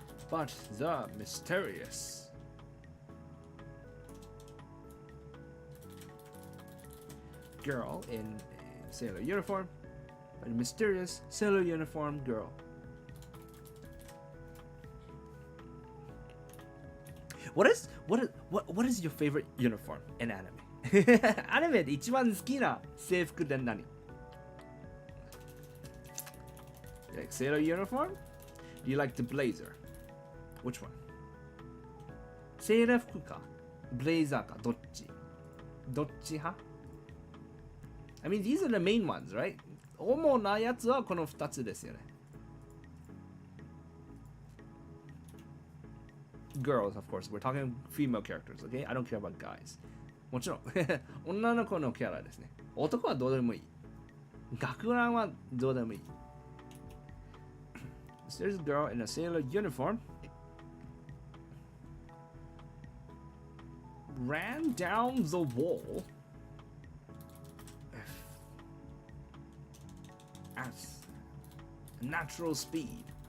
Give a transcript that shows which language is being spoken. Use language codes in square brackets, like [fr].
[en] But the mysterious girl in a sailor uniform, a mysterious sailor uniform girl. What is your favorite uniform in anime? [ja] アニメで一番好きな制服って何? [en] Like sailor uniform? Do you like the blazer? Which one? [ja] セーラー服かブレイザーかどっち派? [en] I mean, these are the main ones, right? [ja] 主なやつはこの2つですよね。 [en] Girls, of course. We're talking female characters, okay? I don't care about guys. [ja] もちろん女の子のキャラですね。男はどうでもいい。学ランはどうでもいい。 [en] There's a girl in a sailor uniform ran down the wall at natural speed.